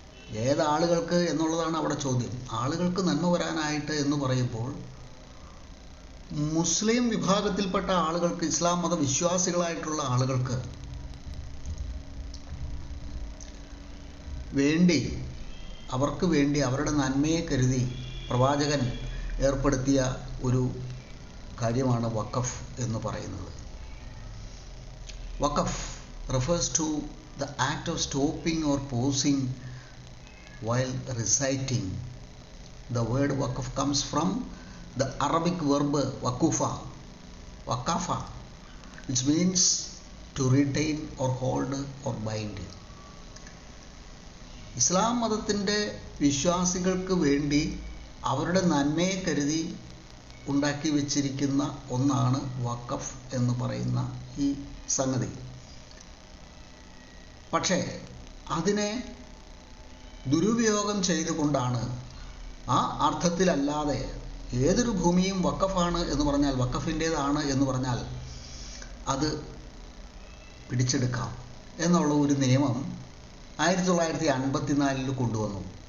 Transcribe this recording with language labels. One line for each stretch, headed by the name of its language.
Malayalam: ഏതാളുകൾക്ക് എന്നുള്ളതാണ് അവിടെ ചോദ്യം. ആളുകൾക്ക് നന്മ വരാനായിട്ട് എന്ന് പറയുമ്പോൾ മുസ്ലിം വിഭാഗത്തിൽപ്പെട്ട ആളുകൾക്ക്, ഇസ്ലാം മത വിശ്വാസികളായിട്ടുള്ള ആളുകൾക്ക് വേണ്ടി, അവർക്ക് വേണ്ടി, അവരുടെ നന്മയെ കരുതി പ്രവാചകൻ ഏർപ്പെടുത്തിയ ഒരു കാര്യമാണ് വഖഫ് എന്ന് പറയുന്നത്.
English: വഖഫ് refers to the act of stopping or pausing while reciting. The word waqf comes from the Arabic verb waqafa, which means to retain or hold or bind.
Malayalam: ഇസ്ലാം മതത്തിൻ്റെ വിശ്വാസികൾക്ക് വേണ്ടി അവരുടെ നന്മയെ കരുതി ഉണ്ടാക്കി വെച്ചിരിക്കുന്ന ഒന്നാണ് വഖഫ് എന്ന് പറയുന്ന ഈ സംഗതി. പക്ഷേ അതിനെ ദുരുപയോഗം ചെയ്തുകൊണ്ടാണ്, ആ അർത്ഥത്തിലല്ലാതെ ഏതൊരു ഭൂമിയും വഖഫാണ് എന്ന് പറഞ്ഞാൽ, വഖഫിൻ്റേതാണ് എന്ന് പറഞ്ഞാൽ അത് പിടിച്ചെടുക്കാം എന്നുള്ള ഒരു നിയമം 1954 കൊണ്ടുവന്നു.